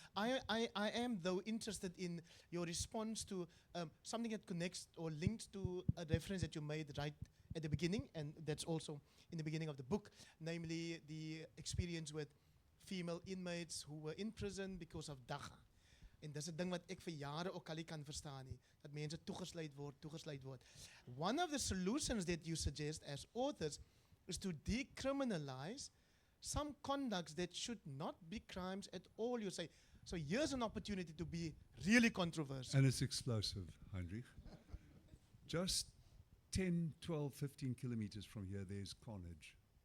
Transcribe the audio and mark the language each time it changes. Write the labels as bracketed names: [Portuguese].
[English] I am, though, interested in your response to something that connects or links to a reference that you made right at the beginning, and that's also in the beginning of the book, namely the experience with female inmates who were in prison because of dagga. [Afrikaans] En dis 'n ding wat ek vir jare ook al nie kan verstaan nie, dat mense toegesluit word. [English] One of the solutions that you suggest as authors is to decriminalize some conducts that should not be crimes at all, you say. So here's an opportunity to be really controversial. And it's explosive, Heinrich. Just 10, 12, 15 kilometers from here, there's carnage.